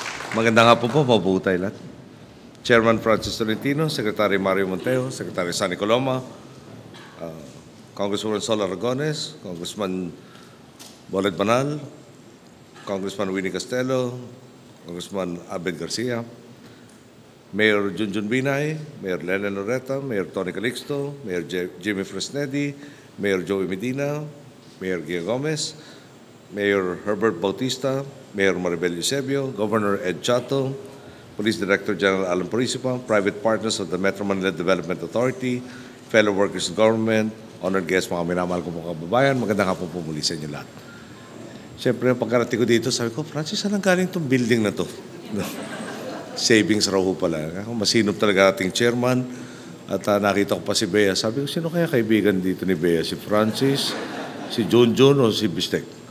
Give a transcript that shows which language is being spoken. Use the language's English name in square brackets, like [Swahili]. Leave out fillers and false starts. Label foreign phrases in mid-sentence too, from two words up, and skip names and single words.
[Filipino] Magandang hapon po, mabuhay tayo lahat. Chairman Francis Tolentino, Secretary Mario Monteo, Secretary Sunny Coloma, Congresswoman Sol Aragones, Congressman Bolet Banal, Congressman Winnie Castelo, Congressman Abed Garcia, Mayor Junjun Binay, Mayor Lennon Loretta, Mayor Tony Calixto, Mayor Jimmy Fresnedi, Mayor Joey Medina, Mayor Gia Gomez, Mayor Herbert Bautista, Mayor Maribel Eusebio, Governor Ed Chato, Police Director General Alan Parisipa, [English] private partners of the Metro Manila Development Authority, fellow workers in government, honored guests, [Filipino] mga minamahal ko mga kababayan, magandang hapon po muli sa inyo lahat. Siyempre, pagkarating ko dito, sabi ko, Francis, saan galing itong building na to? Savings raw ho pala. Masinop talaga ating chairman. At nakita ko pa si Bea. Sabi ko, sino kaya kaibigan dito ni Bea? Si Francis, si Junjun, o si Bistek?